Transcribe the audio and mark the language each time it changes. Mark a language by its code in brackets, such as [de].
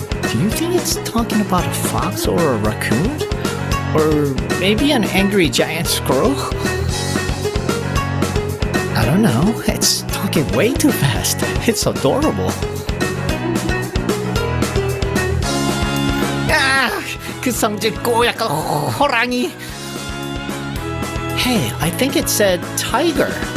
[en] Do you think it's talking about a fox or a raccoon? Or maybe an angry giant squirrel? I don't know. It's talking way too fast. It's adorable. [ko] 아, 그 성질 꼬약한 호랑이. [en] Hey, I think it said tiger.